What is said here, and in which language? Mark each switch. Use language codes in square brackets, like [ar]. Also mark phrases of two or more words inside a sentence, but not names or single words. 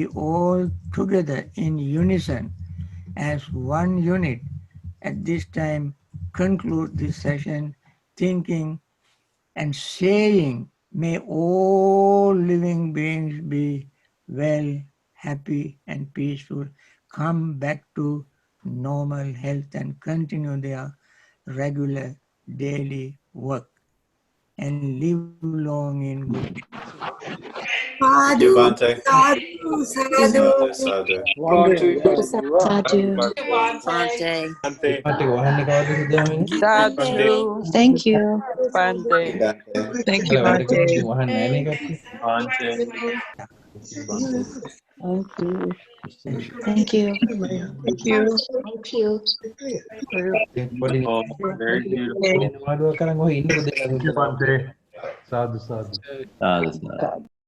[en] all together in unison as one unit at this time conclude this session thinking and saying, may all living beings be well, happy and peaceful, come back to normal health and continue their regular daily work and live long in good. Thank you, Bhante. Sadhu, [pi] Sadhu, sadhu. [en] Bhante. Sadhu. Thank you. Bhante. Bhante. Thank you, Bhante. Thank you. Thank you. Thank you. Thank you, [pi] Bhante. Sadhu, sadhu. Uh, Sadhu, sadhu.